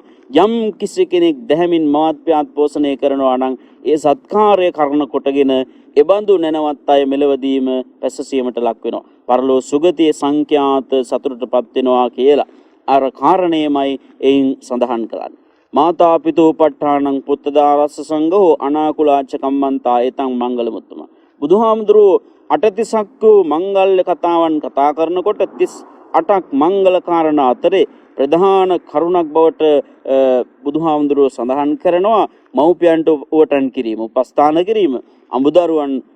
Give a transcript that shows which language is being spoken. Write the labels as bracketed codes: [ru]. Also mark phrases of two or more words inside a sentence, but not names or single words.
[si] යම් කිසි කෙනෙක් දැහැමින් මාත්‍යාත් පෝෂණය කරනවා නම් ඒ සත්කාරය කරන කොටගෙන එබඳු නැනවත් අය මෙලවදීම පැසසීමට ලක් වෙනවා. පරලෝ සුගතියේ සංඛ්‍යාත සතුටටපත් වෙනවා කියලා අර කාරණේමයි එයින් සඳහන් කරන්නේ. [pi] මාතා පිතෝ පට්ඨානං පුත්තදාරස්ස සංඝෝ අනාකුලාච්ච කම්මන්තා ඒතං මංගලමුත්තම. [si] බුදුහාමුදුරුවෝ 38ක් මංගල්‍ය කතාවන් කතා කරනකොට 38ක් මංගල කාරණා අතරේ ප්‍රධාන කරුණක් බවට බුදුහාමුදුරුවෝ සඳහන් කරනවා මව්පියන්ට උවටන් කිරීම, උපස්ථාන කිරීම, අඹදරුවන්